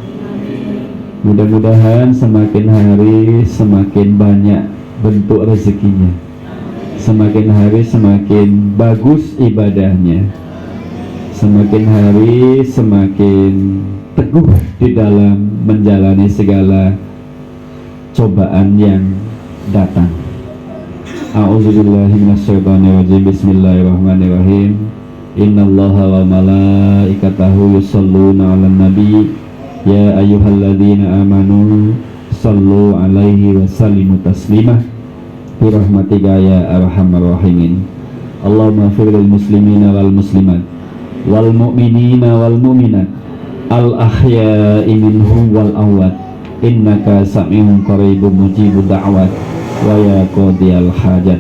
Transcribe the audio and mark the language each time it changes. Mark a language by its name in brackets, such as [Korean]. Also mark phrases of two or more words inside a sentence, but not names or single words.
[Indonesian] Mudah-mudahan semakin hari semakin banyak bentuk rezekinya. Semakin hari semakin bagus ibadahnya. Semakin hari semakin teguh di dalam menjalani segala cobaan yang datang. [Arabic] أعوذ بالله من الشيطان الرجيم. Bismillahirrahmanirrahim. إن الله وملائكته يصلون على النبي. يا أيها الذين آمنوا صلوا عليه وسلموا تسليما. برحمتك يا أرحم الراحمين اللهم اغفر للمسلمين والمسلمات والمؤمنين والمؤمنات الأحياء منهم والأموات إنك سميع قريب مجيب الدعوات ويا قاضي الحاجات.